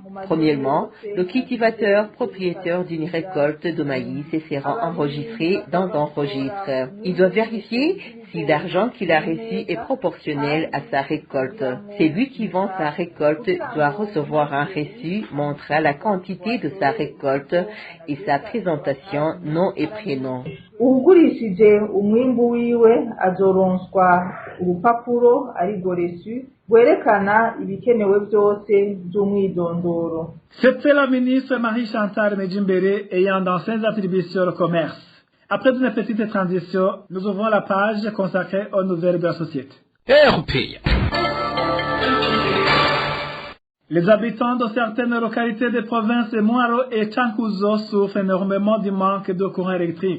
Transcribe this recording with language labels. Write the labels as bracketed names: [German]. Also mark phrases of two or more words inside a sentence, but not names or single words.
[French] Premièrement, le cultivateur propriétaire d'une récolte de maïs sera enregistré dans un registre. Il doit vérifier si l'argent qu'il a reçu est proportionnel à sa récolte. Celui qui vend sa récolte doit recevoir un reçu montrant la quantité de sa récolte et sa présentation, nom et prénom. [Rundi] Ugurishije umwimbu wiwe azoronswa urupapuro arirwo reçu rwerekana ibikenewe byose by'umwidondoro. [French] C'était la ministre Marie-Chantal Nijimbere ayant dans ses attributions le commerce. Après une petite transition, nous ouvrons la page consacrée aux nouvelles de la société. RPA. Les habitants de certaines localités des provinces Mwaro et Chankuzo souffrent énormément du manque de courant électrique.